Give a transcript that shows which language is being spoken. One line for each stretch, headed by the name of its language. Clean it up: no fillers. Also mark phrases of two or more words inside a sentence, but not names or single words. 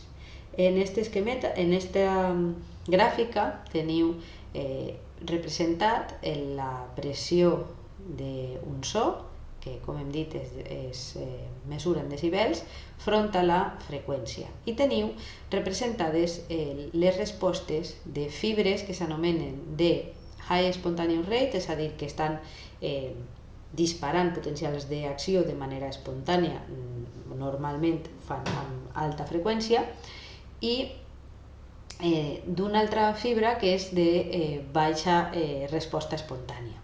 Catalan: En esta gràfica teniu representat la pressió d'un so, que com hem dit es mesura en decibels, front a la freqüència. I teniu representades les respostes de fibres que s'anomenen de
English: high spontaneous rate,
Catalan: és a dir, que estan disparant potencials d'acció de manera espontània, normalment fan amb alta freqüència, i d'una altra fibra que és de baixa resposta espontània.